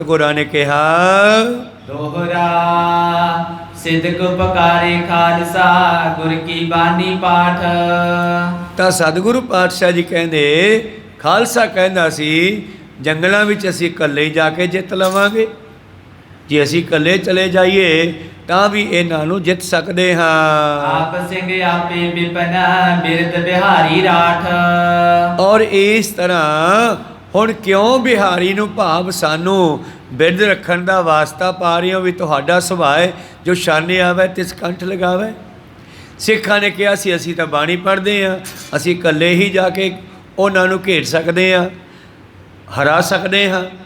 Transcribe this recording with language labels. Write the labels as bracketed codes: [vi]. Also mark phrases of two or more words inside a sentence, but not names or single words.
[pa] ਗੁਰਾਂ ਨੇ ਕਿਹਾ [bra] दोहरा सिद्ध उपकारे खालसा गुर की बानी पाठ। [pa] ਤਾਂ ਸਤਿਗੁਰੂ ਪਾਤਸ਼ਾਹ ਜੀ ਕਹਿੰਦੇ ਖਾਲਸਾ ਕਹਿੰਦਾ ਸੀ ਜੰਗਲਾਂ ਵਿੱਚ ਅਸੀਂ ਇਕੱਲੇ ਜਾ ਕੇ ਜਿੱਤ ਲਵਾਂਗੇ, ਜੇ ਅਸੀਂ ਇਕੱਲੇ ਚਲੇ ਜਾਈਏ ਤਾਂ ਵੀ ਇਹਨਾਂ ਨੂੰ ਜਿੱਤ ਸਕਦੇ ਹਾਂ। [bra] आप सिंह आपे विपन बिरद बिहारी राठ। [pa] ਔਰ ਇਸ ਤਰ੍ਹਾਂ ਹੁਣ ਕਿਉਂ ਬਿਹਾਰੀ ਨੂੰ ਭਾਵ ਸਾਨੂੰ ਬਿਰਧ ਰੱਖਣ ਦਾ ਵਾਸਤਾ ਪਾ ਰਹੇ ਹੋ ਵੀ ਤੁਹਾਡਾ ਸੁਭਾਅ ਹੈ ਜੋ ਸ਼ਾਨੇ ਆਵੇ ਤਿਸ ਕੰਠ ਲਗਾਵੇ। ਸਿੱਖਾਂ ਨੇ ਕਿਹਾ ਸੀ ਅਸੀਂ ਤਾਂ ਬਾਣੀ ਪੜ੍ਹਦੇ ਹਾਂ, ਅਸੀਂ ਇਕੱਲੇ ਹੀ ਜਾ ਕੇ ਉਹਨਾਂ ਨੂੰ ਘੇਰ ਸਕਦੇ ਹਾਂ, ਹਰਾ ਸਕਦੇ ਹਾਂ।